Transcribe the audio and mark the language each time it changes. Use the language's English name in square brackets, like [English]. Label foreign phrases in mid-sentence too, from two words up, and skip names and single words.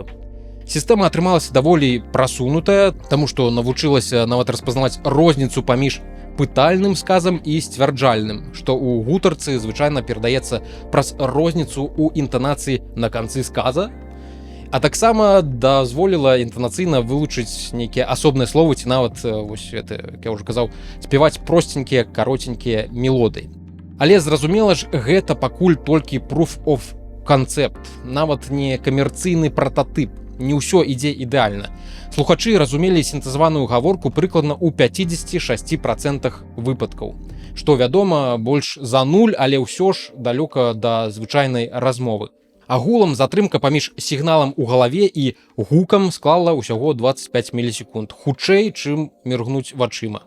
[Belarusian] Сістэма атрымалася даволі прасунутая, таму што навучылася нават распазнаваць розніцу паміж пытальным сказам і сцвярджальным, што ў гутарцы звычайна перадаецца праз розніцу ў інтанацыі на канцы сказа, а таксама дазволіла інтанацыйна вылучыць нейкія асобныя словы ці нават, вось гэта, як я ўжо казаў, спяваць просценькія, каротенькія мелодыі. Але зразумела ж, гэта пакуль толькі [English] proof of concept, [Belarusian] нават не камерцыйны прататып. Не ўсё ідзе ідэальна. Слухачы разумелі сінтэзаваную гаворку прыкладна ў 56% выпадкаў. Што вядома, больш за 0, але ўсё ж далёка да звычайнай размовы. Агулам затрымка паміж сігналам у галаве і гукам склала ўсяго 25 мілісекунд, хутчэй, чым міргнуць вачыма.